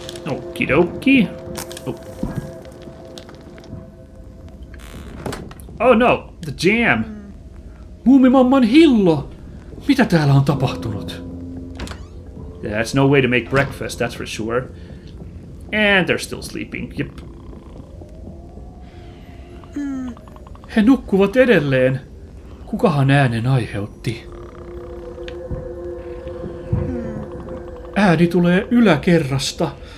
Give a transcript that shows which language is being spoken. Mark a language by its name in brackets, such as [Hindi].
[English] Okidoki. Oh no, the jam. [Finnish] Muumimamman hillo! Mitä täällä on tapahtunut? [English] Yeah, that's no way to make breakfast, that's for sure. And they're still sleeping, yep. [Finnish] He nukkuvat edelleen. Kukahan äänen aiheutti? Ääni tulee yläkerrasta.